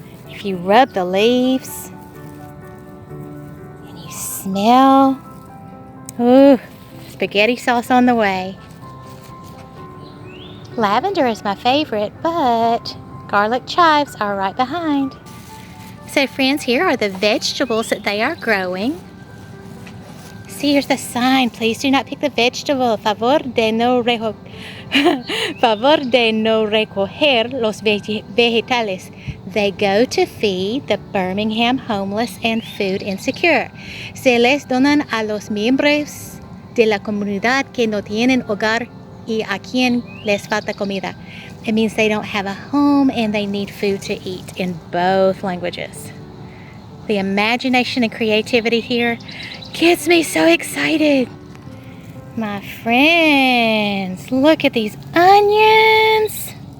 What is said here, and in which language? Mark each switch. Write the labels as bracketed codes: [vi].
[en] If you rub the leaves and you smell, ooh, spaghetti sauce on the way. Lavender is my favorite, but garlic chives are right behind. So friends, here are the vegetables that they are growing. See, here's the sign. Please do not pick the vegetable. [es] Favor de no recoger los vegetales. [en] They go to feed the Birmingham homeless and food insecure. [es] Se les donan a los miembros de la comunidad que no tienen hogar y a quien les falta comida. [en] It means they don't have a home and they need food to eat in both languages. The imagination and creativity here gets me so excited. My friends, look at these onions.